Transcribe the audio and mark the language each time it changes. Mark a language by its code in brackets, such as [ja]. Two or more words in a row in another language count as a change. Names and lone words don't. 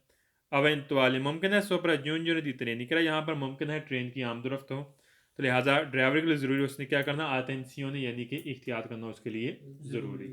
[ur] ایوینچوالی ممکن ہے [it] sopraggiungere di treni [ur] کرے یہاں پر ممکن ہے ٹرین کی آمدورفت ہو، تو لہٰذا ڈرائیور کے لیے ضروری اس نے کیا کرنا attenzione یعنی کہ احتیاط کرنا اس کے لیے ضروری.